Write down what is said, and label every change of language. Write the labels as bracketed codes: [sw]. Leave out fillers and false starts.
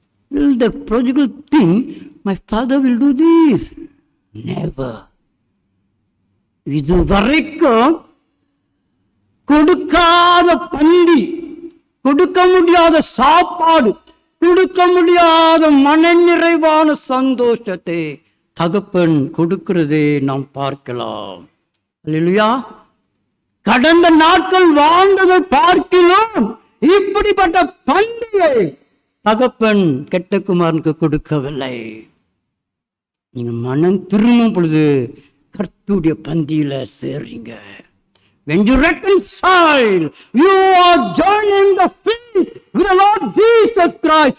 [en] Will the prodigal think my father will do this? Never. [ta] இது வரைக்கும் கொடுக்காத பந்தி, கொடுக்க முடியாத சாப்பாடு, கொடுக்க முடியாத மனநிறைவான சந்தோஷத்தை தகப்பன் கொடுக்கிறதே நாம் பார்க்கலாம். அல்லேலூயா. கடந்த நாட்கள் வாழ்ந்ததை பார்க்கலாம். இப்படிப்பட்ட பண்டிகை தகப்பன் கெட்ட குமாரனுக்கு கொடுக்கவில்லை. நீங்க மனம் திரும்பும் பொழுது கர்த்தருடைய பந்தியில சேர்றீங்க. [en] When you reconcile, you are joining the feast with the Lord Jesus Christ.